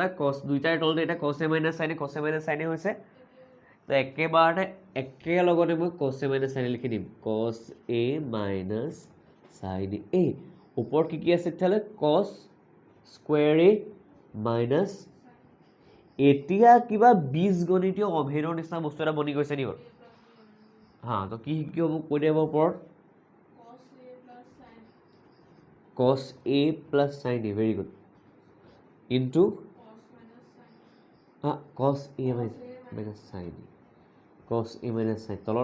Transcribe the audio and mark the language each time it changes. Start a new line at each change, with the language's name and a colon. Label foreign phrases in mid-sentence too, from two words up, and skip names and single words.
Assamese: cos দুইটাৰ তলতে এটা
English: cos A minus sin A
Assamese: হৈছে তো একেবাৰতে একেলগতে মই
English: cos A minus sin A
Assamese: লিখি দিম
English: cos A minus sin A
Assamese: ওপৰত কি আছে তেতিয়াহ'লে
English: cos square A minus
Assamese: এতিয়া কিবা বীজগণিতীয় অভেদৰ নিচিনা বস্তু এটা বনি গৈছে নি বাৰু তো কি হ'ব কৈ দিব ওপৰত
English: cos A plus sin A very good into cos A minus sin A cos A minus sin তলত